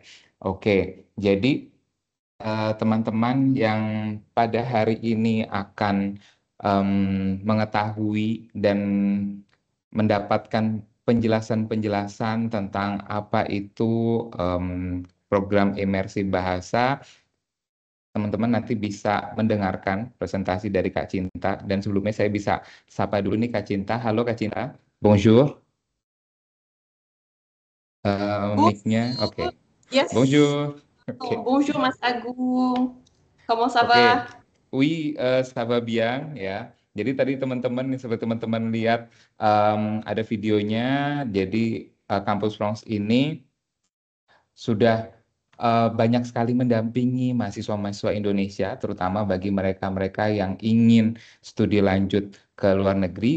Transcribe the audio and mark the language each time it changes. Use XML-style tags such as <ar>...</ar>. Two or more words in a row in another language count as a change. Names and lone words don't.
<id>Oke, jadi teman-teman yang pada hari ini akan mengetahui dan mendapatkan penjelasan-penjelasan tentang apa itu program imersi bahasa, teman-teman nanti bisa mendengarkan presentasi dari Kak Cinta. Dan sebelumnya saya bisa sapa dulu nih Kak Cinta. Halo Kak Cinta, bonjour. Mic-nya, oke. Yes. Bonjour. Okay.</id> <fr>Bonjour Mas Agung. Comment ça</fr> <id>Oke,</id> <fr>va? oui, ça va bien ya.</fr> <id>Jadi tadi teman-teman, seperti teman-teman lihat ada videonya. Jadi Kampus France ini sudah banyak sekali mendampingi mahasiswa-mahasiswa Indonesia, terutama bagi mereka-mereka yang ingin studi lanjut ke luar negeri.</id>